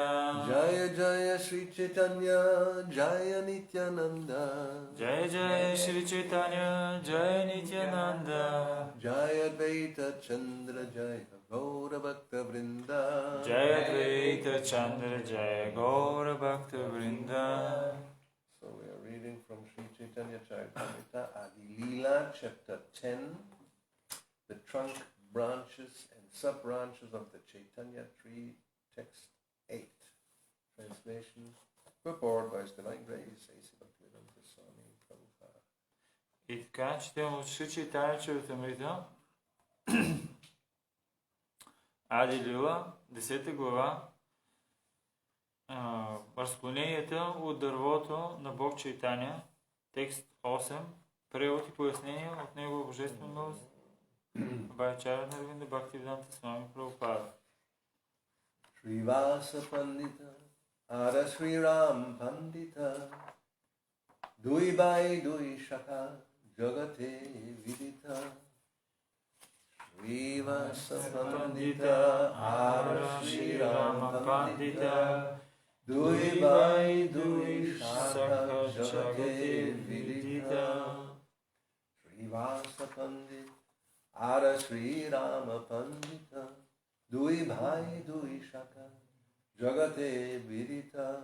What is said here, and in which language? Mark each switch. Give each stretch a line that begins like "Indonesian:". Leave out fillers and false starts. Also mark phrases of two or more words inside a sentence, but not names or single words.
Bangla: জয় জয় শ্রী চৈতন্য জয় নিত্যানন্দ জয় জয় শ্রী চৈতন্য জয় নিত্যানন্দ জয় দ্বৈত চন্দ্র জয় গৌর ভক্ত বৃন্দ জয় দ্বৈত চন্দ্র জয় গৌর ভক্ত বৃন্দ.
English: So we are reading from Sri Chaitanya Charitamrita Adi Leela, chapter 10, the trunk, branches and sub-branches of the Chaitanya tree, text 8. Translation, purport by His Divine Grace, A.C. Bhaktivedanta Goswami Prabhupada.
Bulgarian: И така четем от Шри Чайтanya Чаритамрита, Ади Лила, 10 глава, разклоненията от дървото на Бог Чайтаня, текст 8, превод и пояснение от Негова Божествена милост, Байчара Нарвинда Бхактивиданта Свами Прабхупада.
Bangla: শ্রীবাস পণ্ডিত, আর শ্রী রাম পণ্ডিত, দুই ভাই দুই শাখা, জগতে বিদিত, শ্রীবাস পণ্ডিত, আর শ্রী রাম পণ্ডিত, দুই ভাই দুই শাখা, জগতে বিদিত, শ্রীবাস পণ্ডিত, আর শ্রী রাম পণ্ডিত, দুই ভাই দুই শাখা, জগতে বিদিত,